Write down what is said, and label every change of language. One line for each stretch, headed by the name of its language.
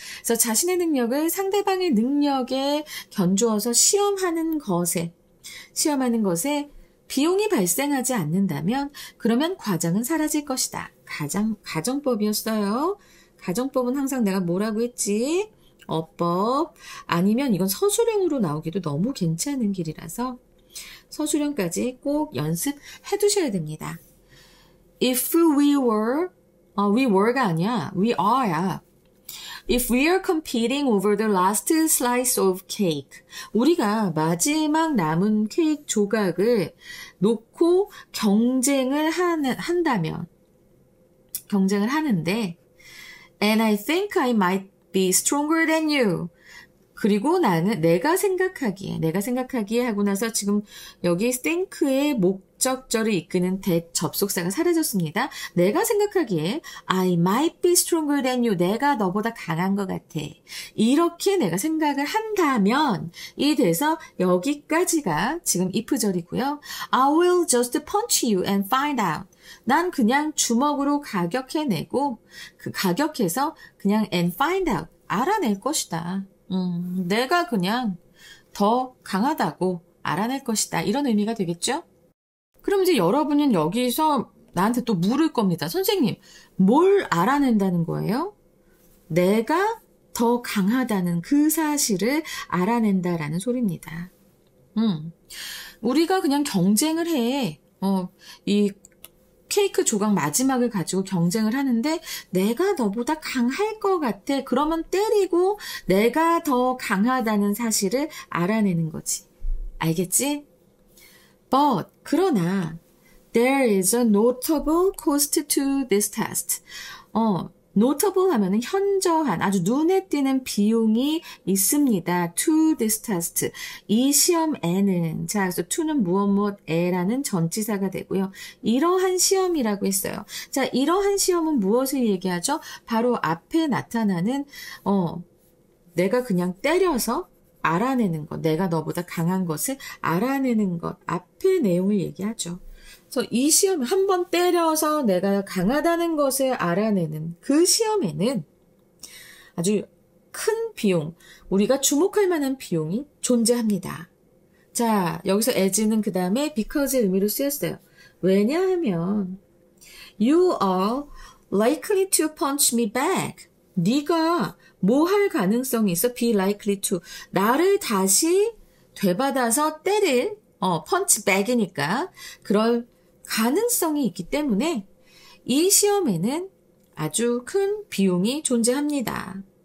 Korean: 그래서 자신의 능력을 상대방의 능력에 견주어서 시험하는 것에 비용이 발생하지 않는다면 그러면 과정은 사라질 것이다. 가정법이었어요. 가정법은 항상 내가 뭐라고 했지? 어법 아니면 이건 서술형으로 나오기도 너무 괜찮은 길이라서 서술형까지 꼭 연습해 두셔야 됩니다.
English: If we were
Korean: 가 아니야.
English: we are
Korean: 야.
English: If we are competing over the last slice of cake.
Korean: 우리가 마지막 남은 케이크 조각을 놓고 경쟁을 하는데
English: And I think I might be stronger than you.
Korean: 그리고 내가 생각하기에 하고 나서 지금 여기 think의 목적절을 이끄는 접속사가 사라졌습니다. 내가 생각하기에
English: I might be stronger than you.
Korean: 내가 너보다 강한 것 같아. 이렇게 내가 생각을 한다면 이 돼서 여기까지가 지금 if절이고요.
English: I will just punch you and find out.
Korean: 난 그냥 주먹으로 가격해내고 가격해서 그냥
English: and find out.
Korean: 알아낼 것이다. 내가 그냥 더 강하다고 알아낼 것이다. 이런 의미가 되겠죠? 그럼 이제 여러분은 여기서 나한테 또 물을 겁니다. 선생님, 뭘 알아낸다는 거예요? 내가 더 강하다는 그 사실을 알아낸다라는 소리입니다. 우리가 그냥 경쟁을 해. 이 케이크 조각 마지막을 가지고 경쟁을 하는데 내가 너보다 강할 것 같아. 그러면 때리고 내가 더 강하다는 사실을 알아내는 거지. 알겠지?
English: But
Korean: 그러나
English: there is a notable cost to this test.
Korean: notable 하면은 현저한 아주 눈에 띄는 비용이 있습니다.
English: to this test.
Korean: 이 시험에는 자, 그래서 to는 무엇에라는 전치사가 되고요. 이러한 시험이라고 했어요. 자, 이러한 시험은 무엇을 얘기하죠? 바로 앞에 나타나는 내가 그냥 때려서 알아내는 것, 내가 너보다 강한 것을 알아내는 것, 앞의 내용을 얘기하죠. 그래서 이 시험 한번 때려서 내가 강하다는 것을 알아내는 그 시험에는 아주 큰 비용, 우리가 주목할 만한 비용이 존재합니다. 자, 여기서 as는 그 다음에 because의 의미로 쓰였어요. 왜냐하면
English: you are likely to punch me back.
Korean: 네가 뭐 할 가능성이 있어?
English: be likely to.
Korean: 나를 다시 되받아서 때릴 punch back이니까 그럴 가능성이 있기 때문에 이 시험에는 아주 큰 비용이 존재합니다.